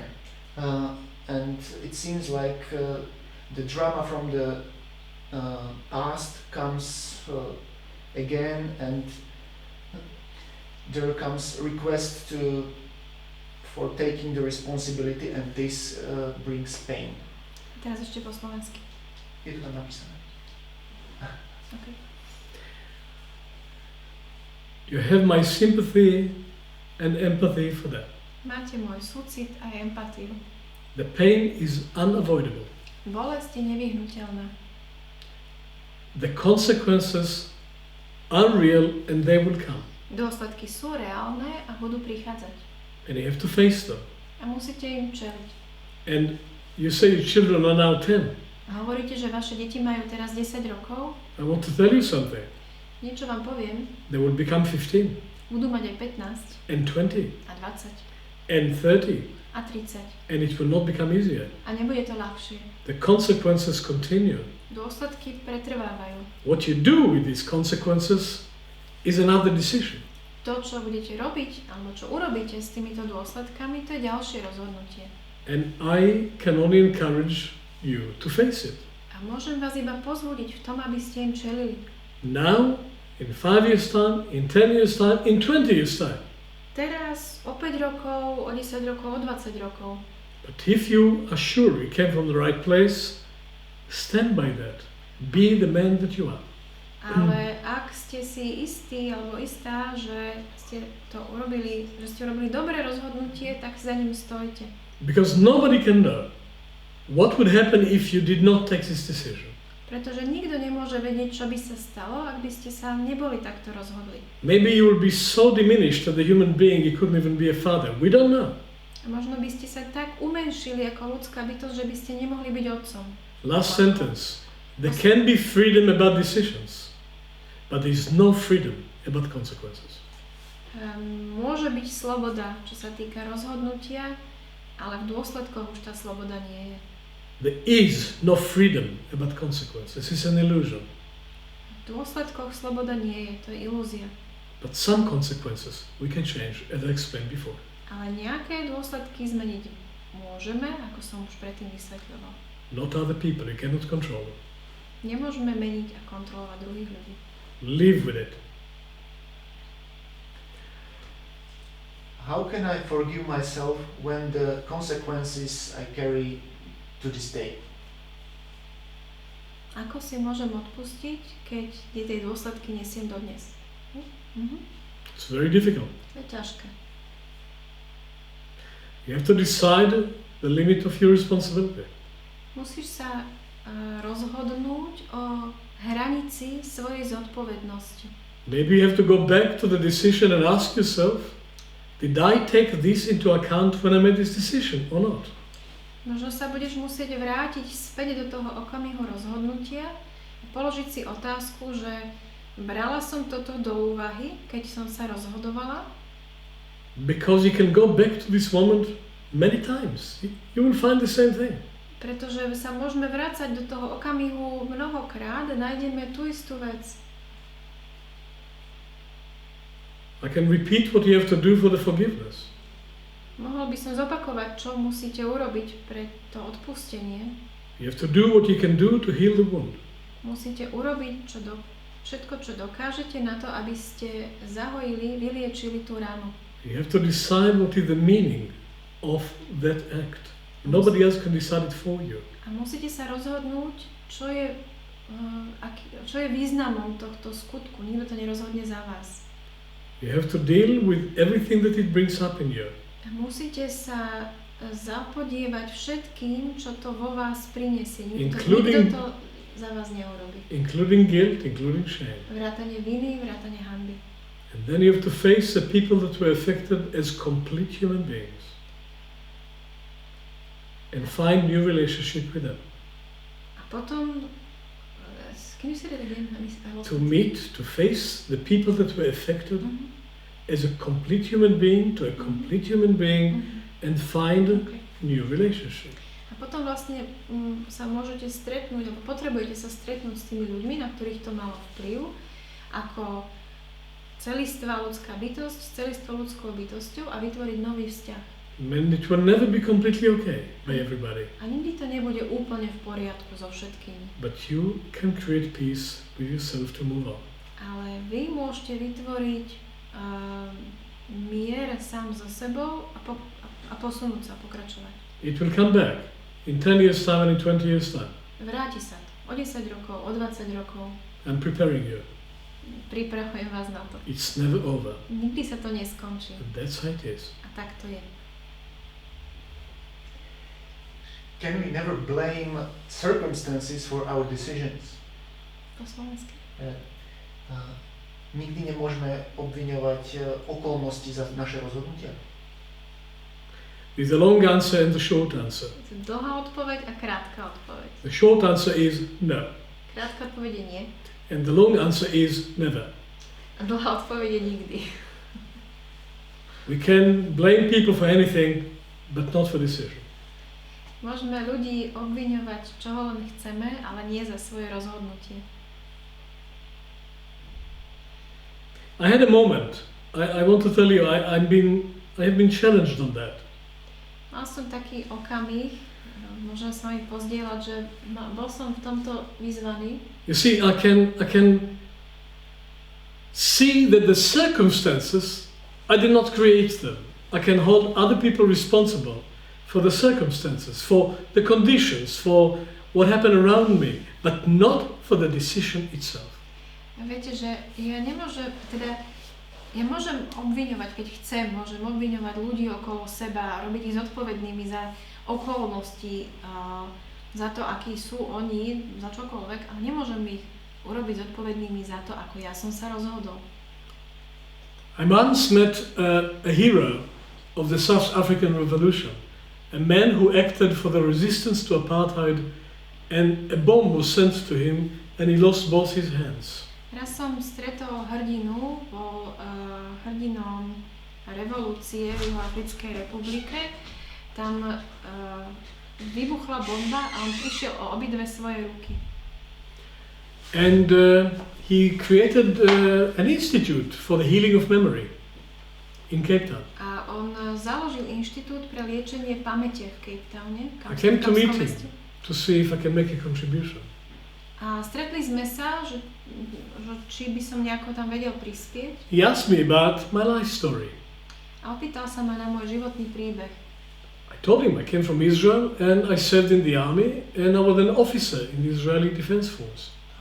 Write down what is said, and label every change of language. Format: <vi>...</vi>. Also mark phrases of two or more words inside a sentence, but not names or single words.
<en>And it seems like the drama from the past comes again, and there comes request for taking the responsibility, and this brings pain.</en> <sk>Teraz ešte po slovensky. Je to tam napísané.</sk> <en>Okay. You have my sympathy and empathy for that.</en> <sk>Máte môj súcit a empatiu.</sk> <en>The pain is unavoidable.</en> <sk>Bolesť je nevyhnuteľná.</sk> <en>The consequences are real and they will come.</en> <sk>Dôsledky sú reálne a budú prichádzať.</sk> <en>And you have to face them.</en> <sk>A musíte im čeliť.</sk> <en>And you say your children are now 10.</en> <sk>A hovoríte, že vaše deti majú teraz 10 rokov.</sk> <en>I want to tell you something.</en> <sk>Niečo vám poviem.</sk> <en>They will become 15.</en> <sk>Budú mať aj 15</sk> <en>and 20</en> <sk>a 20</sk> <en>and 30</en> <sk>a 30.</sk> <en>And it will not become easier.</en> <sk>A nebude to ľahšie.</sk> <en>The consequences continue.</en> <sk>Dôsledky pretrvávajú.</sk> <en>What you do with these consequences is another decision.</en> <sk>To, čo budete robiť, alebo čo urobíte s týmito dôsledkami, to je ďalšie rozhodnutie.</sk> <en>And I can only encourage you to face it.</en> <sk>A môžem vás iba pozbudiť v tom, aby ste im čelili.</sk> <en>Now, in 5 years' time, in 10 years' time, in 20 years' time.</en> <sk>Teraz, o 5 rokov, o 10 rokov, o 20 rokov.</sk> <en>But if you are sure you came from the right place, stand by that. Be the man that you are.</en> <sk>Ale ak ste si istí alebo istá, že ste urobili dobré rozhodnutie, tak za ním stojte.</sk> <en>Because nobody can know what would happen if you did not take this decision.</en> <sk>Pretože nikto nemôže vedieť, čo by sa stalo, ak by ste sa neboli takto rozhodli.</sk> <en>Maybe you will be so diminished as a human being you couldn't even be a father. We don't know.</en> <sk>A možno by ste sa tak umenšili ako ľudská bytosť, že by ste nemohli byť otcom.</sk> <en>Last sentence. There can be freedom about decisions, but there is no freedom about consequences.</en> <sk>Môže byť sloboda, čo sa týka rozhodnutia, ale v dôsledkoch už tá sloboda nie je.</sk> <en>There is no freedom about consequences. It's an illusion.</en> <sk>V dôsledkoch sloboda nie je, to je ilúzia.</sk> <en>But some consequences we can change, as I explained before.</en> <sk>Ale nejaké dôsledky zmeniť môžeme, ako som už predtým vysvetľoval.</sk> <en>Not other people, you cannot control them.</en> <sk>Nemôžeme meniť a kontrolovať druhých ľudí.</sk> <en>Live with it. How can I forgive myself when the consequences I carry to this day?</en> <sk>Ako si môžem odpustiť, keď tie dôsledky nesiem dodnes?</sk> <en>It's very difficult.</en> <sk>To je ťažké.</sk> <en>You have to decide the limit of your responsibility.</en> <sk>Musíš sa rozhodnúť o hranici svojej zodpovednosti.</sk> <en>Maybe you have to go back to the decision and ask yourself, did I take this into account when I made this decision or not?</en> <sk>Možno sa budeš musieť vrátiť späť do toho okamihu rozhodnutia a položiť si otázku, že brala som toto do úvahy, keď som sa rozhodovala?</sk> <en>Because you can go back to this moment many times. You will find the same thing.</en> <sk>Pretože sa môžeme vrácať do toho okamihu mnohokrát a nájdeme tú istú vec.</sk> <en>I can repeat what you have to do for the forgiveness.</en> <sk>Mohol by som zopakovať, čo musíte urobiť pre to odpustenie.</sk> <en>You have to do what you can do to heal the wound.</en> <sk>Musíte urobiť všetko, čo dokážete na to, aby ste zahojili, vyliečili tú ránu.</sk> <en>You have to decide what is the meaning of that act. Nobody else can decide it for you.</en> <sk>A musíte sa rozhodnúť, čo je významom tohto skutku. Nikto to nerozhodne za vás.</sk> <en>You have to deal with everything that it brings up in you.</en> <sk>A musíte sa zapodievať všetkým, čo to vo vás prinesie. Nikto to za vás neurobí.</sk> <en>Including guilt, including shame.</en> <sk>Vrátane viny, vrátane hanby.</sk> <en>And then you have to face the people that were affected as complete human beings. And find new relationship with them.</en> <sk>A potom,</sk> <en>can you say that again? To face the people that were affected as a complete human being to a complete human being and find a new relationship.</en> <sk>A potom vlastne sa môžete stretnúť, alebo potrebujete sa stretnúť s tými ľuďmi, na ktorých to malo vplyv, ako celistvá ľudská bytosť s celistvou ľudskou bytosťou a vytvoriť nový vzťah.</sk> <en>And it will never be completely okay by everybody.</en> <sk>A nikdy to nebude úplne v poriadku so všetkými.</sk> <en>But you can create peace with yourself to move on.</en> <sk>Ale vy môžete vytvoriť mier sám so sebou a posunúť sa, pokračovať.</sk> <en>It will come back in 10 years time and in 20 years time.</en> <sk>Vráti sa o 10 rokov, o 20 rokov.</sk> <en>I'm preparing you.</en> <sk>Pripravujem vás na to.</sk> <en>It's never over.</en> <sk>Nikdy sa to neskončí.</sk> <en>And that's how it is.</en> <sk>A tak to je.</sk> <en>Can we never blame circumstances for our decisions?</en> <sk>Po slovensky. Nikdy nemôžeme obviňovať okolnosti za naše rozhodnutia.</sk> <en>There's a long answer and a short answer.</en> <sk>Dlhá odpoveď a krátka odpoveď.</sk> <en>The short answer is no.</en> <sk>Krátka odpoveď je nie.</sk> <en>And the long answer is never.</en> <sk>A dlhá odpoveď je nikdy.</sk> <en>We can blame people for anything, but not for decision.</en> <sk>Môžeme ľudí obviňovať, čoho len chceme, ale nie za svoje rozhodnutie.</sk> <en>I had a moment. I want to tell you, I have been challenged on that.</en> <sk>Mal som taký okamih, môžem s vami pozdieľať, že bol som v tomto vyzvaný.</sk> <en>You see, I can see that the circumstances, I did not create them. I can hold other people responsible for the circumstances, for the conditions, for what happened around me, but not for the decision itself.</en> <sk>Viete, že ja môžem obviňovať, keď chcem, môžem obviňovať ľudí okolo seba, robiť ich zodpovednými za okolnosti, za to, akí sú oni, za čokoľvek, ale nemôžem ich urobiť zodpovednými za to, ako ja som sa rozhodol.</sk> <en>I once met a hero of the South African Revolution, a man who acted for the resistance to apartheid, and a bomb was sent to him and he lost both his hands.</en> <sk>Raz som stretol hrdinu, bol hrdinom revolúcie v Juhoafrickej republike. Tam vybuchla bomba a on prišiel o obidve svoje ruky.</sk> <en>And he created an institute for the healing of memory in Cape Town.</en> <sk>A on založil inštitút pre liečenie pamäte v Cape Towne.</sk> <en>I came to meet him to see if I can make a contribution.</en> <sk>A stretli sme sa, že či by som nejako tam vedel prispieť.</sk> <en>He asked me about my life story.</en> <sk>A opýtal sa ma na môj životný príbeh.</sk> <en>I told him I came from Israel and I served in the army and I was an officer in the Israeli Defense Force.</en>